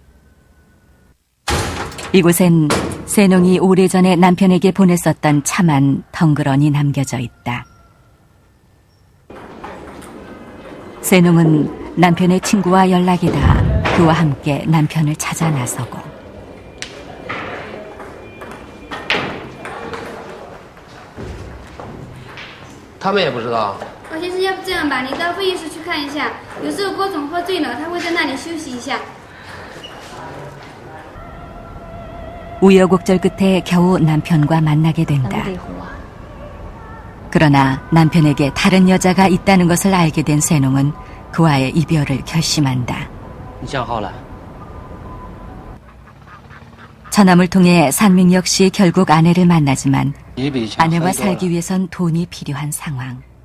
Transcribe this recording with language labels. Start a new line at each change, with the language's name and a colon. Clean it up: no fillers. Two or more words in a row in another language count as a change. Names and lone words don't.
Korean: 이곳엔 세농이 오래전에 남편에게 보냈었던 차만 덩그러니 남겨져 있다. 세농은 남편의 친구와 연락이 닿아 그와 함께 남편을 찾아 나서고.
Chinese: 他们也不知道。先生，要不这样吧，你到会议室去看一下。有时候郭总喝醉了，他会在那里休息一下。
Korean: 우여곡절 끝에 겨우 남편과 만나게 된다. 그러나 남편에게 다른 여자가 있다는 것을 알게 된 세농은 그와의 이별을 결심한다. 처남을 통해 산밍 역시 결국 아내를 만나지만 아내와 살기 위해선 돈이 필요한 상황.